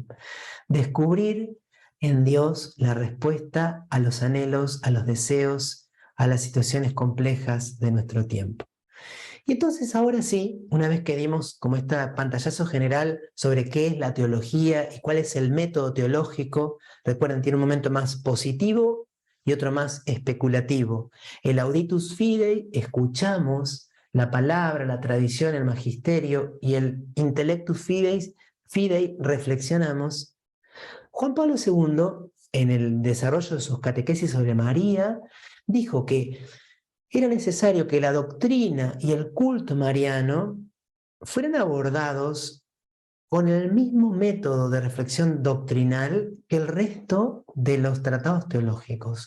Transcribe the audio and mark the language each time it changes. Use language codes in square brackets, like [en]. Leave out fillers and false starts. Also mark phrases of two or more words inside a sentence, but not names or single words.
[es] Descubrir en Dios la respuesta a los anhelos, a los deseos, a las situaciones complejas de nuestro tiempo. Y entonces ahora sí, una vez que dimos como este pantallazo general sobre qué es la teología y cuál es el método teológico, recuerden, tiene un momento más positivo y otro más especulativo. El [la] auditus fidei, [es] escuchamos la palabra, la tradición, el magisterio, y el [la] intellectus fidei, [es] reflexionamos. Juan Pablo II, en el desarrollo de sus catequesis sobre María, dijo que era necesario que la doctrina y el culto mariano fueran abordados con el mismo método de reflexión doctrinal que el resto de los tratados teológicos.